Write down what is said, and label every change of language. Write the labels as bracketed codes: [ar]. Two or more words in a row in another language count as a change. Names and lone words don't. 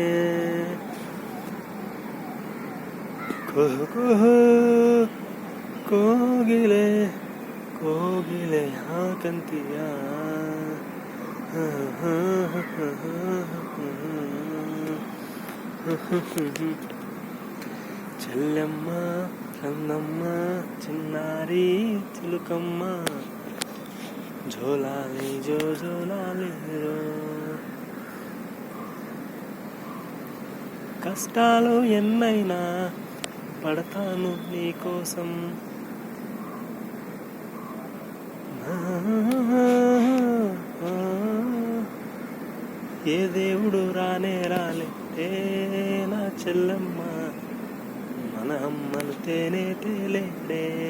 [kn] ಕುಹು ಕುಹು ಕೋಗಿಲೆ ಕೋಗಿಲೆ ಯಾಕಂತೀಯ. [te] చెల్లమ్మ కందమ్మ చిన్నారి చిలుకమ్మ జోలాలి జో జోలాలి రో. కష్టాలు ఎన్నైనా పడతాను నీకోసం. ఏ దేవుడు రానే రాలే నా చెల్లమ్మ, మన అమ్మను తేనే తేలేడే.